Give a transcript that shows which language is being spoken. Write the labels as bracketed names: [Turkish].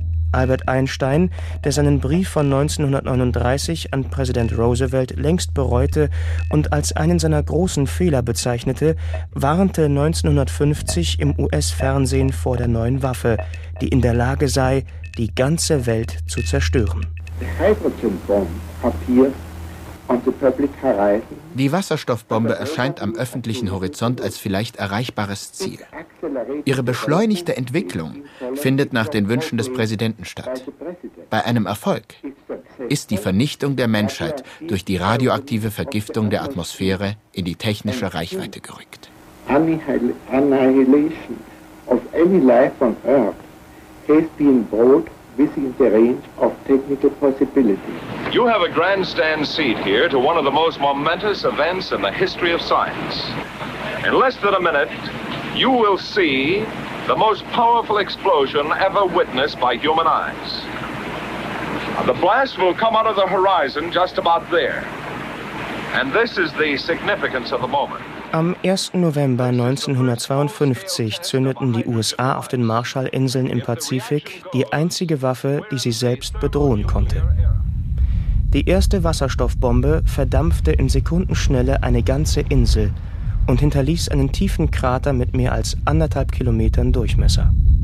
[German] Albert Einstein, der seinen Brief von 1939 an Präsident Roosevelt längst bereute und als einen seiner großen Fehler bezeichnete, warnte 1950 im US-Fernsehen vor der neuen Waffe, die in der Lage sei, die ganze Welt zu zerstören. [English] The hydrogen bomb appears [German] Die Wasserstoffbombe erscheint am öffentlichen Horizont als vielleicht erreichbares Ziel. Ihre beschleunigte Entwicklung findet nach den Wünschen des Präsidenten statt. Bei einem Erfolg ist die Vernichtung der Menschheit durch die radioaktive Vergiftung der Atmosphäre in die technische Reichweite gerückt. [English] Annihilation of any life on Earth has been brought within the range of technical possibilities. You have a grandstand seat here to one of the most momentous events in the history of science. In less than a minute, you will see the most powerful explosion ever witnessed by human eyes. The blast will come out of the horizon just about there. And this is the significance of the moment. [German] Am 1. November 1952 zündeten die USA auf den Marshallinseln im Pazifik die einzige Waffe, die sie selbst bedrohen konnte. Die erste Wasserstoffbombe verdampfte in Sekundenschnelle eine ganze Insel und hinterließ einen tiefen Krater mit mehr als 1,5 Kilometern Durchmesser.